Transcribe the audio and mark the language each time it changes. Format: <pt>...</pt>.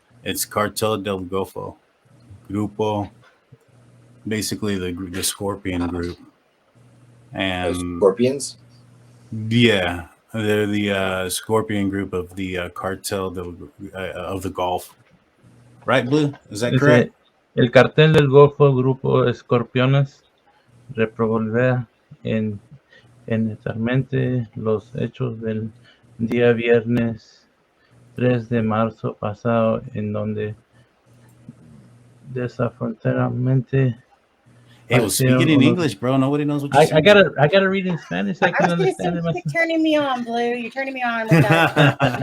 <en>It's Cartel del Golfo, Grupo, basically the Scorpion group. And Scorpions? Yeah, they're the Scorpion group of the Cartel of the Gulf. Right, Blue? Is that correct?</en> <es>El cartel del Golfo, Grupo Escorpiones, revolver inmediatamente los hechos del día viernes 3 de marzo pasado, en donde desafortunadamente.</es> <en>Hey, well, speaking in English, bro. Nobody knows what you're saying. I gotta read in Spanish. I can understand it myself. You're turning me on, Blue. You're turning me on with that.</en>